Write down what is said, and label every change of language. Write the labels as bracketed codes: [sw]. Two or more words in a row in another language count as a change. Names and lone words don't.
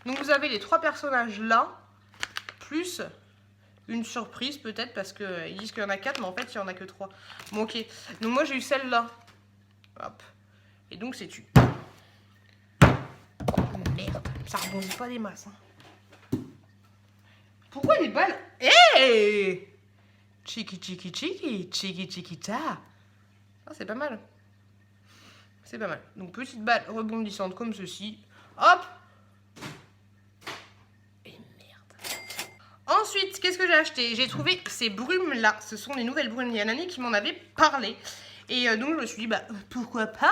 [fr] Donc, vous avez les 3 personnages là, plus une surprise peut-être parce qu'ils disent qu'il y en a 4, mais en fait il n'y en a que 3. Bon ok, donc moi j'ai eu celle-là. Hop. Et donc c'est tu. Merde, ça rebondit pas des masses. Hein. Pourquoi les balles? Hey, chiki chiki chiki, chiki chiki ta. Ah, c'est pas mal. C'est pas mal. Donc petite balle rebondissante comme ceci. Hop. Et merde. Ensuite, qu'est-ce que j'ai acheté? J'ai trouvé ces brumes-là. Ce sont les nouvelles brumes. Il y a Nani qui m'en avait parlé. Et donc je me suis dit, bah pourquoi pas.